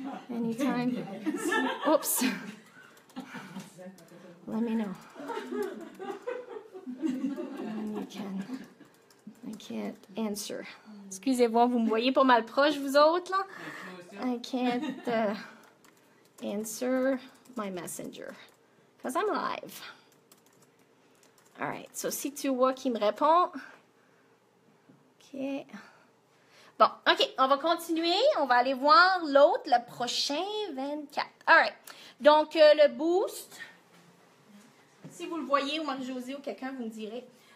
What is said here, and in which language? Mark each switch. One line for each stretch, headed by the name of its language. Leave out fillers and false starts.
English: Anytime. Oups. Let me know. You can. I can't answer.
French: Excusez-moi, vous me voyez pas mal proche, vous autres, là?
English: I can't answer my messenger because I'm live. All right, so
French: si tu vois qui me répond. OK. Bon, OK, on va continuer. On va aller voir l'autre, le prochain 24.
English: All right.
French: Donc, le boost, si vous le voyez, ou Marie-Josée ou quelqu'un, vous me direz.